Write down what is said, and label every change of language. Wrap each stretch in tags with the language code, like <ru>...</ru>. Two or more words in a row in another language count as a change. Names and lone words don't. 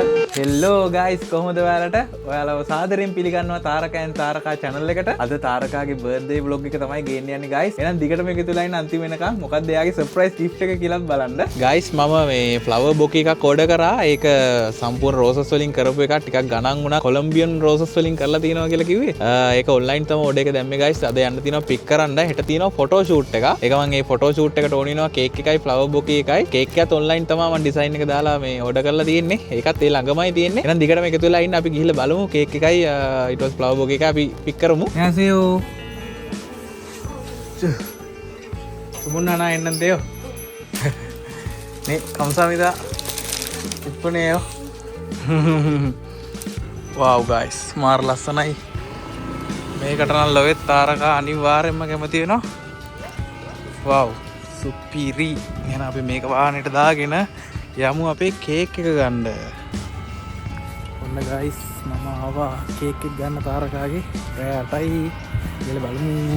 <en>hello guys</en> <si>කොහොමද ඔයාලට ඔයාලව සාදරයෙන් පිළිගන්නවා තාරකයන් තාරකා channel එකට. අද තාරකාගේ</si> <en>birthday vlog</en> <si>එක තමයි ගේන්න යන්නේ guys. එහෙනම් දිගටම එකතු වෙලා ඉන්න අන්තිම වෙනකන් මොකක්ද එයාගේ</si> <en>surprise gift</en> <si>එක කියලාත් බලන්න. guys මම මේ</si> <en>flower bouquet</en> <si>එකක් order කරා. ඒක සම්පූර්ණ roses වලින් කරපු එකක්. ටිකක් ගණන් වුණා.</si> <en>Colombian roses</en> <si>වලින් කරලා තියෙනවා කියලා කිව්වේ. ඒක online තමයි order එක දැම්මේ guys. අද යන්න තියෙනවා pick කරන්න. හෙට තියෙනවා</si> <en>photo shoot</en> <si>එක. ඒක මම මේ</si> <en>photo shoot</en> <si>එකට ඕන වෙනවා cake එකයි</si> <en>flower bouquet</en> <si>එකයි. cake එකත් online තමයි මම design එක දාලා මේ order කරලා තියෙන්නේ. ඒකත් ඒ ළඟමයි තියෙන්නේ. එහෙනම් දිගටම එකතු වෙලා ඉන්න අපි ගිහිල්ලා බලමු කේක් එකයි ඊට පස්සේ</si> <en>flower bouquet</en> <si>එක අපි පික් කරමු.</si> <ko>안녕하세요. 수문하나 했는데요. 네, 감사합니다. 이쁘네요.</ko> <en>wow guys.</en> <si>මාර ලස්සනයි. මේකට නම් ලොවෙත් තාරකා අනිවාර්යෙන්ම කැමති වෙනවා. wow සුපිරි. එහෙනම් අපි මේක වාහනේට දාගෙන යමු අපේ කේක් එක ගන්න. ඔන්න ගයිස් මම ආවා කේක් එක ගන්න තාරකාගේ රෑ 8යි කියලා බලමු.</si>